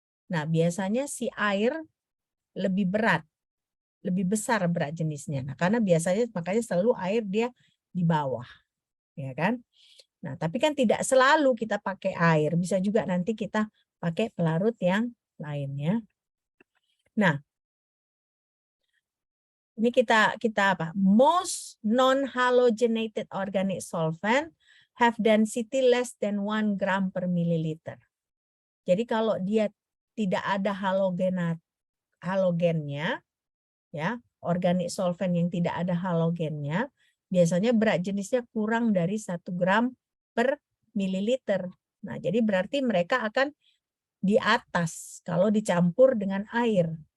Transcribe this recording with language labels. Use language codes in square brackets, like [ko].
[id] Nah, biasanya si air lebih berat, lebih besar berat jenisnya. Nah, karena biasanya makanya selalu air dia di bawah, ya kan? Nah, tapi kan tidak selalu kita pakai air, bisa juga nanti kita pakai pelarut yang lainnya. Nah, ini kita apa? [en] Most non-halogenated organic solvent have density less than 1 gram per milliliter. [id] Jadi kalau dia tidak ada halogennya, ya, organic solvent yang tidak ada halogennya, biasanya berat jenisnya kurang dari 1 gram per mililiter. Nah, jadi berarti mereka akan di atas kalau dicampur dengan air.